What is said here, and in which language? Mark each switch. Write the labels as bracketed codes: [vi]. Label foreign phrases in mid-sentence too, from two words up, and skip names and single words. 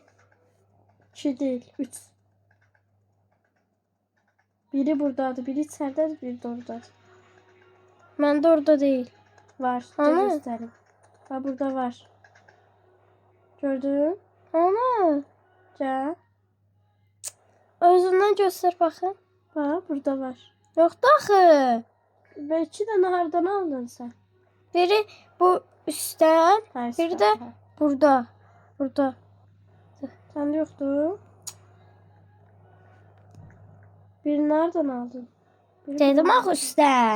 [tr] 2 değil. 3. Biri buradadır. Biri içeridedir. Biri de oradadır. [az] Məndə orada deyil. Var. Ana. [tr] Göstereyim. Ha burada var. Gördün? Ana. Gel. [az] Özündən göstər baxın. [tr] Ha burada var. [az] Yoxdur axı. [tr] Ve 2 tane hardan aldın sen? [az] Biri bu üstdən, [tr] Hayır, [az] biri də burada. Burada. [tr] Sende yoktu. Biri nereden aldın? Biri [az] Dedim axı üstdən.